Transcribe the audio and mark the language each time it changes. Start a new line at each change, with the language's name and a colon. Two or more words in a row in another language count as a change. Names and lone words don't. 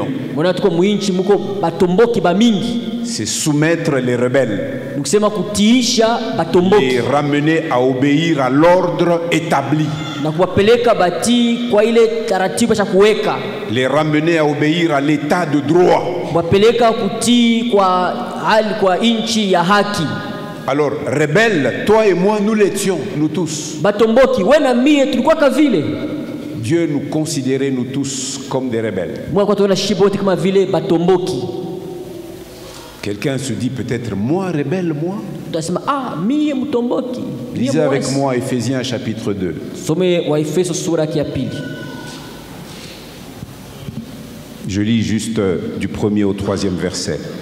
Swahili: Mwana tuko muinchi muko batomboki ba mingi.
French: C'est soumettre les rebelles.
Swahili: Ukisema kutiisha batomboki.
French: Et ramener à obéir à l'ordre établi.
Swahili: Na kuwapeleka bati kwa ile taratibu cha kuweka.
French: Les ramener à obéir à l'état de droit.
Swahili: Kuwapeleka kutii kwa hali kwa inchi ya haki.
French: Alors, rebelles, toi et moi, nous l'étions, nous tous.
Swahili: Batomboki, wena mie tulikuwa kavile.
French: Dieu nous considérait, nous tous, comme des rebelles. Quelqu'un se dit peut-être, moi, rebelle, moi. Lisez avec moi Éphésiens chapitre 2. Je lis juste du 1er au 3e verset.